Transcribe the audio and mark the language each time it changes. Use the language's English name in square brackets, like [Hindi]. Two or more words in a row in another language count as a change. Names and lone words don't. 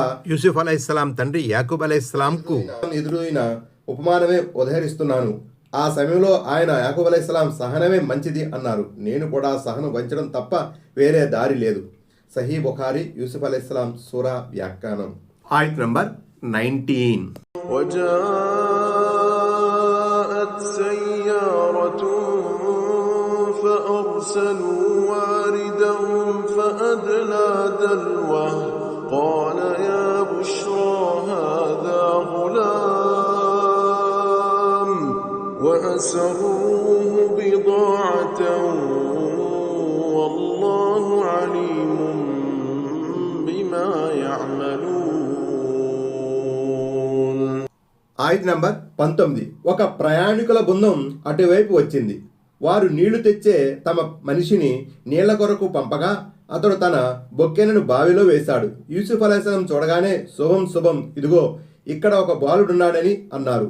[Telugu] యూసుఫ్ అలైహిస్సలాం తండ్రి యాకూబ్ అలైహిస్సలాంకు ఎదురైన ఉపమానమే ఉదహరిస్తున్నాను. ఆ సమయంలో ఆయన యాకూబ్ అలైహిస్సలాం సహనమే మంచిది అన్నారు. నేను కూడా సహనం వంచడం తప్ప వేరే దారి లేదు. సహీ బుఖారీ యూసుఫ్ అలైహిస్సలాం సూరా వ్యాఖ్యానం. ఆయత్ నంబర్ 19. [Arabic] وجاءت سيارة فأرسلوا واردهم فأدلى دلوه قال يا بشرى هذا غلام وأسروه بضاعة والله عليم بما يعملون. [Telugu] ఆయత్ నంబర్ 19. ఒక ప్రయాణికుల బృందం అటువైపు వచ్చింది. వారు నీళ్లు తెచ్చే తమ మనిషిని నీళ్ల కొరకు పంపగా అతడు తన బొక్కెనను బావిలో వేశాడు. యూసుఫ్ అలైహిస్సలాం చూడగానే శుభం శుభం, ఇదిగో ఇక్కడ ఒక బాలుడున్నాడని అన్నారు.